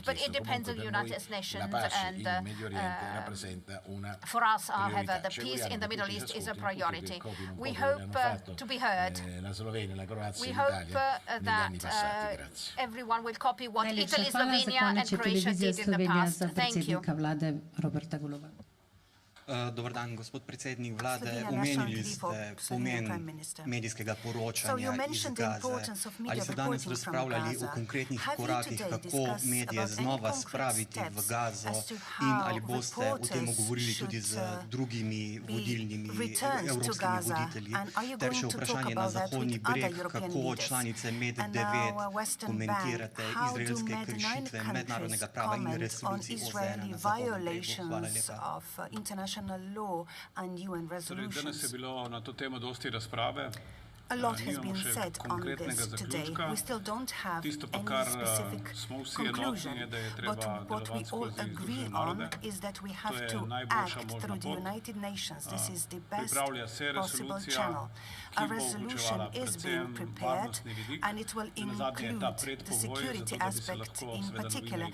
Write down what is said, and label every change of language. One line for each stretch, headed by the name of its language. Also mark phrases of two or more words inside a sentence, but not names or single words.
English: But it depends on the United Nations, and for us, however, the peace in the Middle East is a priority. We hope to be heard. We hope that everyone will copy what Italy, Slovenia and Croatia did in the past. Thank you.
Croatian: Dobar dan,
Slovenian: gospod predsednik vlade. Omenili ste pomen medijskega poročanja iz Gaze. Ali ste danes razpravljali o konkretnih korakih, kako medije znova spraviti v Gazo, in ali boste o tem govorili tudi z drugimi vodilnimi evropskimi voditelji? Ter še vprašanje na Zahodni breg, kako članice MED9 komentirate izraelske kršitve mednarodnega prava in resolucij OZN na Zahodnem bregu? Hvala lepa.
English: Law and UN resolutions.
Slovenian: Danes je bilo na to temo dosti razprave.
English: A lot has been said on this today. We still don't have any specific conclusion, but what we all agree on is that we have to act through the United Nations. This is the best possible channel. A resolution is being prepared, and it will include the security aspect in particular.